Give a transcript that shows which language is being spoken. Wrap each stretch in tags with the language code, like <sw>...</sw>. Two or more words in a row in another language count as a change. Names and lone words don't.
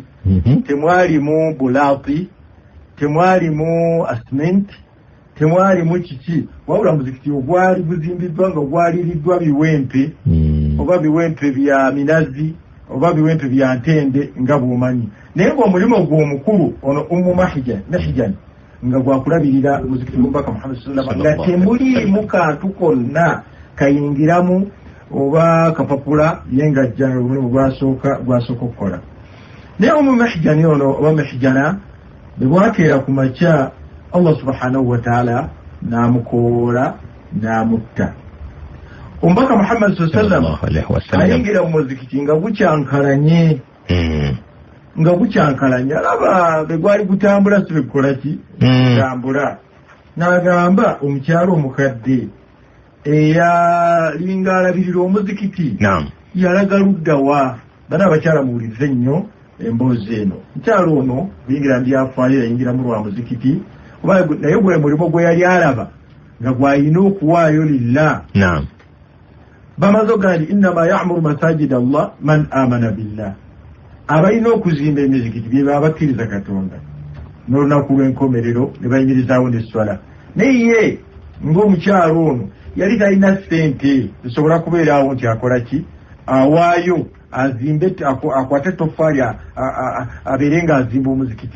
<lg>Temwalimu bulaati, temwalimu asment, temwalimu kiki, wabula muzikiti ogwali guzimbiddwa nga gwaliriddwa biwempe, oba biwempe bya minazi oba biwempe bya ntende nga bw'omanyi. Naye ng'omulimu gw'omukulu ono Ummu Mihjan nga gwakulabirira muzikiti gw'omubaka Muhammad</lg> <ar>صلى الله عليه وسلم,</ar> <lg>nga temuliimu kantu konna kayingiramu oba kapapula ye ng'ajja omulimu gwasooka okukola. Naye Ummu Mihjan ono oba Mihjana bwe bwakeera ku makya,</lg> <ar>الله سبحانه وتعالى</ar> <lg>n'amukoola n'amutta. Omubaka Muhammad</lg> <ar>صلى الله عليه وسلم</ar> <lg>ayingira mu muzikiti nga gukyankalanye, alaba bwe gwali gutambula si bekukola ki gutambula. N'agamba omukyalo omukadde eyalinga alabirira omuzikiti yalaga ludda wa. Bano abakyala muwulize nnyo, emboozi eno mukyalo ono bingira byafaayo yayingira mu lwa muzikiti naye gwe mulimo gwe yali alaba nga gwalina okuwaayo lillah. Bamaze ogaa nti</lg> <ar>إنما يعمر مساجد الله من آمن بالله,</ar> <lg>abalina okuzimba emizikiti bye babakkiriza Katonda n'olunaku lw'enkomerero ne bayimirizaawo n'esswala. Naye ng'omukyalo ono yali talina ssente zisobola kubeeraawo nti akola ki, awaayo azimbe akwate toffaali abeere ng'azimba omuzikiti.</lg>